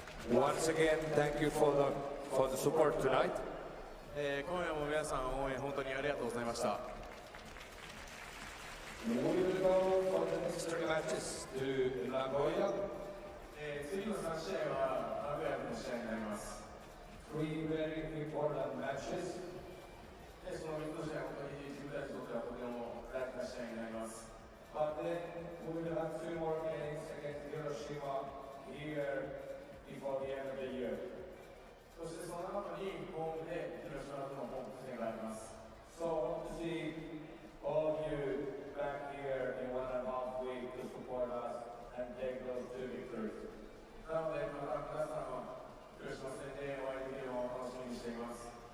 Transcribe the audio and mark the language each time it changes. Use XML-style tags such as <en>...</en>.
<en>Once again, thank you for the support tonight.</en> <ja>今夜も皆さん応援本当にありがとうございました。</ja> <en>We will go for the next 3 matches to Nagoya.</en> <ja>次の3試合は名古屋での試合になります。</ja> <en>3 very important matches.</en> <ja>その3つの試合は本当に自分たちにとってはとても大事な試合になります。</ja> <en>But then we will have 2 more games against Hiroshima here before the end of the year.</en> <ja>そしてその後にホームで広島との本戦があります。</ja> <en>So to see all of you back here in 1.5 weeks to support us and take those 2 victories.</en> <ja>なのでまた皆さんは広島戦でお会いできるのを楽しみにしています。</ja>